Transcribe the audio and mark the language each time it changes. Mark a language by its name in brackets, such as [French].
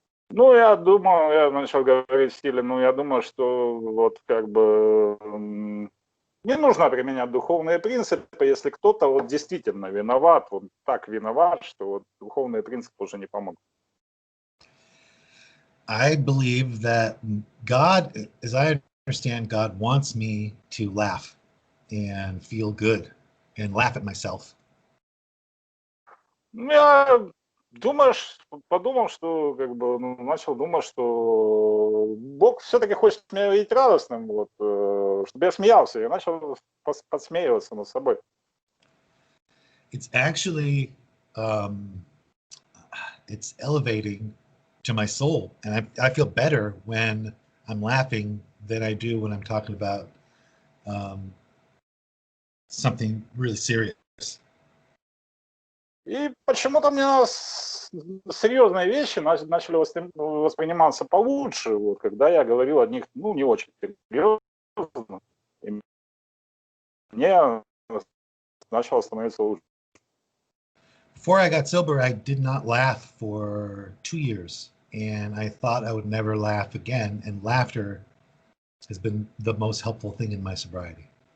[Russian] Ну, я начал говорить в стиле, я думаю, что вот как бы не нужно применять духовные принципы, если кто-то вот действительно виноват, вот так виноват, что вот духовные принципы уже не помогут. [English] I believe that God, as I understand, God wants me to laugh and feel good and laugh at myself. [Russian] Я подумал, что как бы начал думать, что Бог все-таки хочет меня видеть радостным, вот, чтобы я смеялся. Я начал подсмеиваться над собой. [English] It's actually, it's elevating to my soul, and I feel better when I'm laughing than I do when I'm talking about something really serious. [Russian] И почему-то мне серьезные вещи начали восприниматься получше, вот, когда я говорил о них, ну, не очень серьезно. И мне начало становиться лучше. [English] Before I got sober, I did not laugh for 2 years, and I thought I would never laugh again, and laughter has been the most helpful thing in my sobriety.